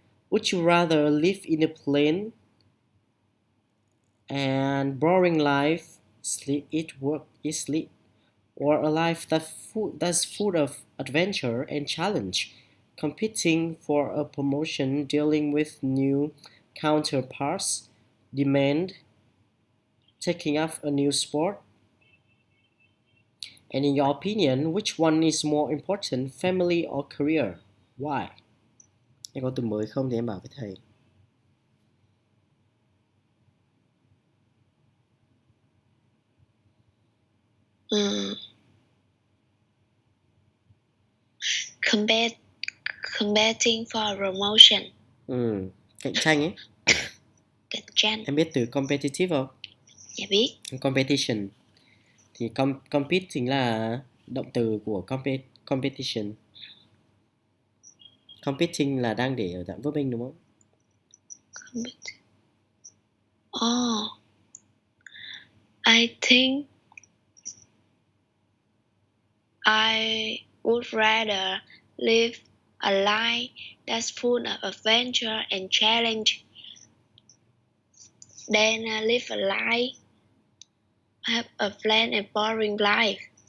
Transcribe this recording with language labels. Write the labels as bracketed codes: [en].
[en] Would you rather live in a plain and boring life, sleep, eat, work, eat, sleep, or a life that's full of adventure and challenge, competing for a promotion, dealing with new counterparts, demand, taking up a new sport? And in your opinion, which one is more important, family or career? Why? [vi] Em có từ mới không thì em bảo với thầy. [en] um, competing for promotion. [vi] Cạnh tranh ấy. Cạnh tranh. Em biết từ competitive không? Dạ biết. [en] Competition. [vi] Thì compete chính là động từ của competition. Competing là đang để ở dạng verb đúng không? [en] Oh, I think I would rather live a life that's full of adventure and challenge than live a life have a plain and boring life.